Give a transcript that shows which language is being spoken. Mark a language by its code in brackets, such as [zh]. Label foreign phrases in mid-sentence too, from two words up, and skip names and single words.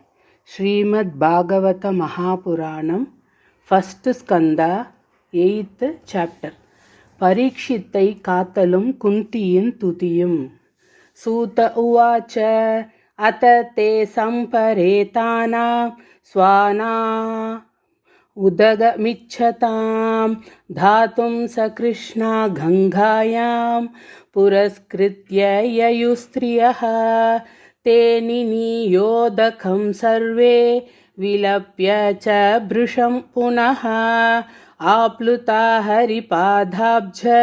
[ta] ஸ்ரீமத் பாகவத மகாபுராணம் ஃபர்ஸ்ட் ஸ்கந்தா 8th சாப்டர். பரீட்சித்தை காத்தலும் குந்தியின் துதியும். [sa] सूत उवाच अथ ते सम्परेतानाम् स्वानाम् उदगमिच्छतां धातुं सकृष्णा गङ्गायां पुरस्कृत्य ययुस्त्रियः ते निनियोदकं सर्वे विलप्य च भृशं पुनः आप्लुता हरिपादाब्ज